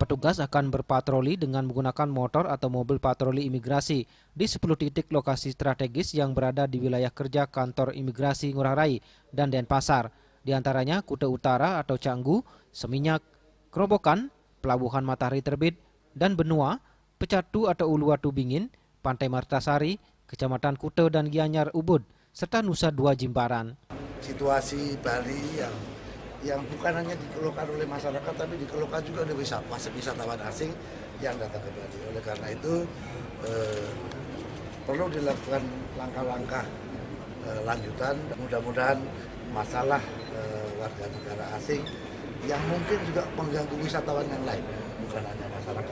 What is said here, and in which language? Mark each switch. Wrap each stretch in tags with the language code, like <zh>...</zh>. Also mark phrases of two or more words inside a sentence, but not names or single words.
<id>Petugas akan berpatroli dengan menggunakan motor atau mobil patroli imigrasi di 10 titik lokasi strategis yang berada di wilayah kerja kantor imigrasi Ngurah Rai dan Denpasar. Di antaranya Kuta Utara atau Canggu, Seminyak, Kerobokan, Pelabuhan Matahari Terbit, dan Benua, Pecatu atau Uluwatu Bingin, Pantai Martasari, Kecamatan Kuta dan Gianyar Ubud, serta Nusa Dua Jimbaran. Situasi Bali yang bukan hanya dikeluhkan oleh masyarakat, tapi dikeluhkan juga oleh wisatawan asing yang datang ke Bali. Oleh karena itu perlu dilakukan langkah-langkah lanjutan. Mudah-mudahan masalah warga negara asing yang mungkin juga mengganggu wisatawan yang lain, bukan hanya masyarakat.</id>